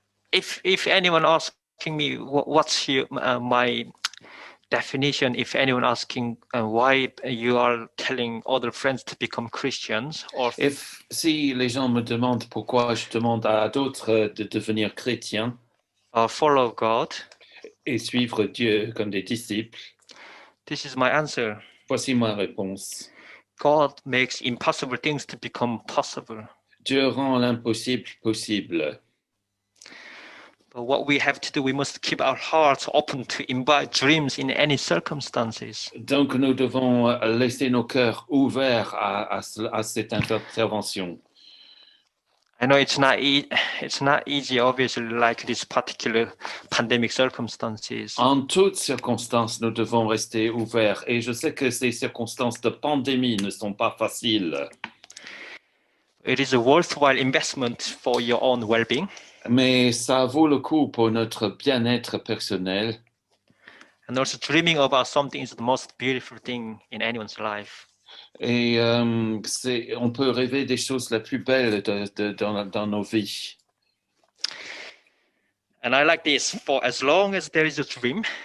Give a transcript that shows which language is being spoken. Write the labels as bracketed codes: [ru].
[en] If anyone asking me what's my definition, if anyone asking why you are telling other friends to become Christians, or [fr] si les gens me demandent pourquoi je demande à d'autres de devenir chrétiens [en] follow God, [fr] et suivre Dieu comme des disciples, [en] this is my answer. [fr] Voici ma réponse. [en] God makes impossible things to become possible. [fr] Dieu rend l'impossible possible. [en] But what we have to do, we must keep our hearts open to invite dreams in any circumstances. [fr] Donc nous devons laisser nos cœurs ouverts à cette intervention. [en] I know it's not easy, obviously, like this particular pandemic circumstances. [fr] En toutes circonstances, nous devons rester ouverts. Et je sais que ces circonstances de pandémie ne sont pas faciles. [en] It is a worthwhile investment for your own well-being. [fr] Mais ça vaut le coup pour notre bien-être personnel. [en] And also dreaming about something is the most beautiful thing in anyone's life. [fr] Et on peut rêver des choses les plus belles dans nos vies. [en] And I like this, for as long as there is a dream,